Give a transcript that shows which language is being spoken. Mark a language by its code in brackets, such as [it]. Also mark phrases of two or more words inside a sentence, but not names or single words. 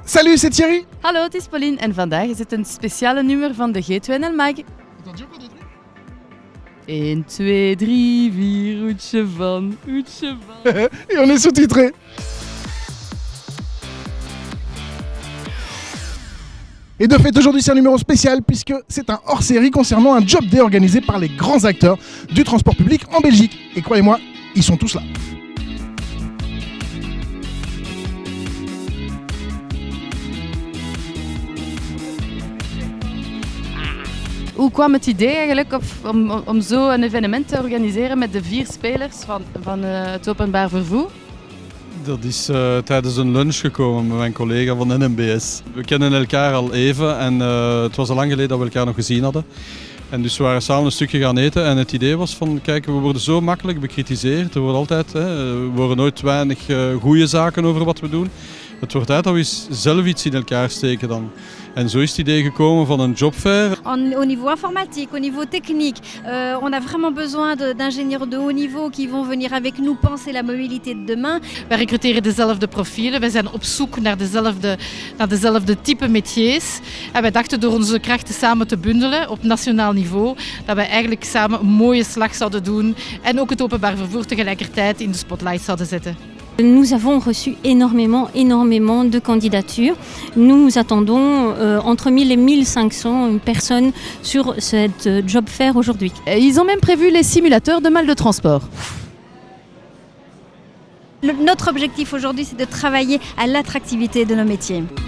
[fr] Salut, c'est Thierry. [nl] Hallo, het is Pauline en vandaag is het een speciale nummer van de G2NL Mag. 1, 2, 3, 4, hoedje van, hoedje van. [fr] Et on est sous-titré. Et de fait, aujourd'hui, c'est un numéro spécial puisque c'est un hors-série concernant un [en] job day [fr] organisé par les grands acteurs du transport public en Belgique. Et croyez-moi, ils sont tous là. [nl] Hoe kwam het idee eigenlijk om zo een evenement te organiseren met de 4 spelers van het openbaar vervoer? Dat is tijdens een lunch gekomen met mijn collega van NMBS. We kennen elkaar al even en het was al lang geleden dat we elkaar nog gezien hadden. En dus we waren samen een stukje gaan eten en het idee was van, kijk, we worden zo makkelijk bekritiseerd. Er wordt altijd, we horen nooit weinig goede zaken over wat we doen. Het wordt tijd dat we zelf iets in elkaar steken dan. En zo is het idee gekomen van een jobfair. [fr] Au niveau informatique, au niveau technique, on a vraiment besoin d'ingénieurs de haut niveau qui vont venir avec nous penser la mobilité de demain. [nl] Wij recruteren dezelfde profielen, wij zijn op zoek naar dezelfde type métiers. En wij dachten door onze krachten samen te bundelen op nationaal niveau, dat wij eigenlijk samen een mooie slag zouden doen en ook het openbaar vervoer tegelijkertijd in de spotlight zouden zetten. [fr] Nous avons reçu énormément de candidatures. Nous attendons entre 1000 et 1500 personnes sur cette [en] job fair [fr] aujourd'hui. Ils ont même prévu les simulateurs de mal de transport. Notre objectif aujourd'hui, c'est de travailler à l'attractivité de nos métiers.